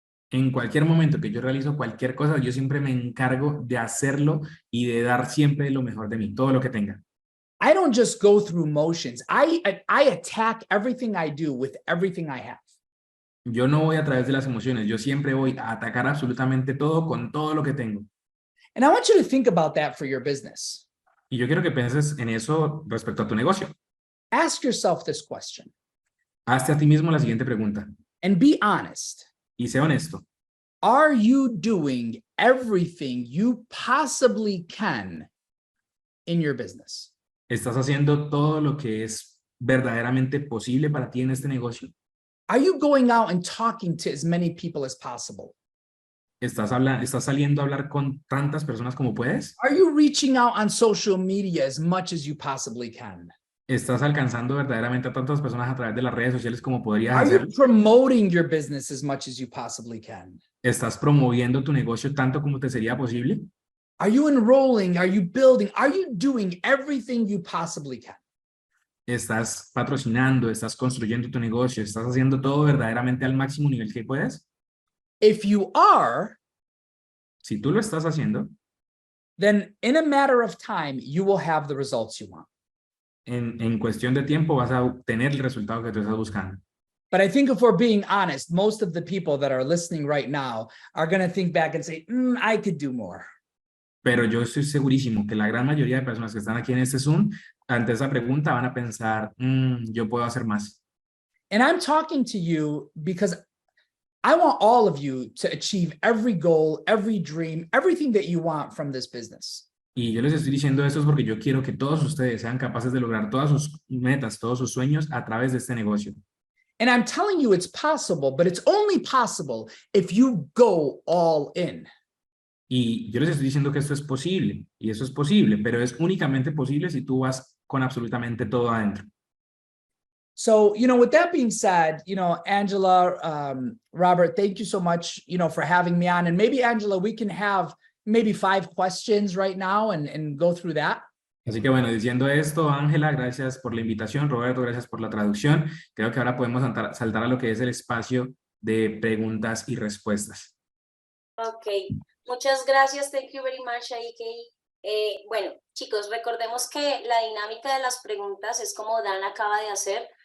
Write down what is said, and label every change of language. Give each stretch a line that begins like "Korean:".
Spanish: En cualquier momento que yo realizo cualquier cosa, yo siempre me encargo de hacerlo y de dar siempre lo mejor de mí, todo lo que tenga.
English: I don't just go through motions. I attack everything I do with everything I have.
Spanish: Yo no voy a través de las emociones, yo siempre voy a atacar absolutamente todo con todo lo que tengo.
English: And I want you to think about that for your business.
Spanish: Y yo quiero que pienses en eso respecto a tu negocio.
English: Ask yourself this question
Spanish: Hazte a ti mismo la siguiente pregunta
English: and be honest.
Spanish: y sé honesto.
English: Are you doing everything you possibly can in your business?
Spanish: ¿Estás haciendo todo lo que es verdaderamente posible para ti en este negocio?
English: Are you going out and talking to as many people as possible?
Spanish: ¿Estás saliendo a hablar con tantas personas como puedes?
English: Are you reaching out on social media as much as you possibly can?
Spanish: ¿Estás alcanzando verdaderamente a tantas personas a través de las redes sociales como podrías
English: Are you
Spanish: hacerlo?
English: promoting your business as much as you possibly can?
Spanish: ¿Estás promoviendo tu negocio tanto como te sería posible?
English: Are you enrolling? Are you building? Are you doing everything you possibly can?
Spanish: ¿Estás patrocinando? ¿Estás construyendo tu negocio? ¿Estás haciendo todo verdaderamente al máximo nivel que puedes?
English: If you are,
Spanish: Si tú lo estás haciendo,
English: then in a matter of time, you will have the results you want.
Spanish: en cuestión de tiempo vas a obtener el resultado que tú estás buscando.
English: But I think if we're being honest, most of the people that are listening right now are going to think back and say, I could do more.
Spanish: Pero yo estoy segurísimo que la gran mayoría de personas que están aquí en este Zoom, ante esa pregunta van a pensar, yo puedo hacer más.
English: And I'm talking to you because I want all of you to achieve every goal, every dream, everything that you want from this business.
Spanish: Y yo les estoy diciendo esto porque yo quiero que todos ustedes sean capaces de lograr todas sus metas, todos sus sueños a través de este negocio.
English: And I'm telling you it's possible, but it's only possible if you go all in.
Spanish: Y yo les estoy diciendo que esto es posible, y eso es posible, pero es únicamente posible si tú vas con absolutamente todo adentro.
English: So, with that being said, Angela, Robert, thank you so much, for having me on. And maybe, Angela, we can have maybe 5 questions right now and go through that.
Spanish: Así que bueno, diciendo esto, Ángela, gracias por la invitación. Roberto, gracias por la traducción. Creo que ahora podemos saltar a lo que es el espacio de preguntas y respuestas. Ok, muchas gracias,
English: thank you very much,
Spanish: Ike. Bueno, chicos, recordemos que la dinámica de las preguntas es como Dan acaba de hacer.